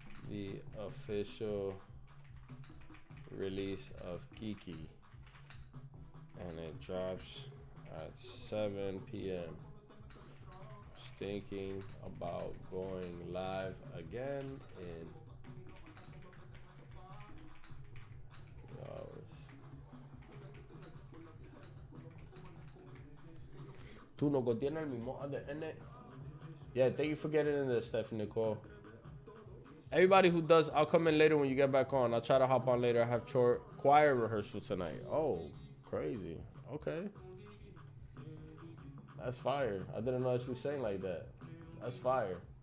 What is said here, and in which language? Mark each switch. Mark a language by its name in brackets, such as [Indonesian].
[English] The official release of KEKE, and it drops at 7 p.m. Thinking about going live again in hours. [Spanish] Tú no tienes el mismo ADN. [English] Yeah, thank you for getting in there, Stephanie Nicole. Everybody who does, I'll come in later when you get back on. I'll try to hop on later. I have choir rehearsal tonight. Oh, crazy. Okay. That's fire. I didn't know that you sang like that. That's fire.